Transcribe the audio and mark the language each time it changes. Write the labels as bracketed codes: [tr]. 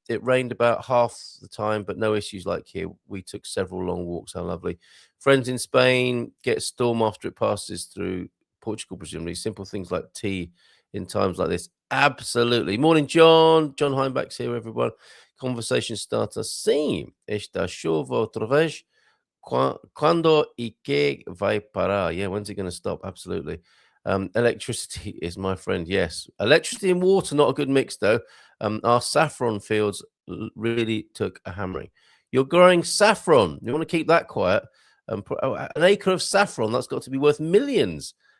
[en] It rained about half the time, but no issues like here. We took several long walks. How lovely. Friends in Spain get a storm after it passes through Portugal, presumably. Simple things like tea in times like this. Absolutely. Morning, John. John Heimbach's here, everyone. Conversation starter. [pt] Sim, esta chuva outra vez. Quando e que vai parar? [en] Yeah, when's it going to stop? Absolutely. Electricity is my friend. Yes, electricity and water, not a good mix though. Our saffron fields really took a hammering. You're growing saffron. You want to keep that quiet. An acre of saffron, that's got to be worth millions.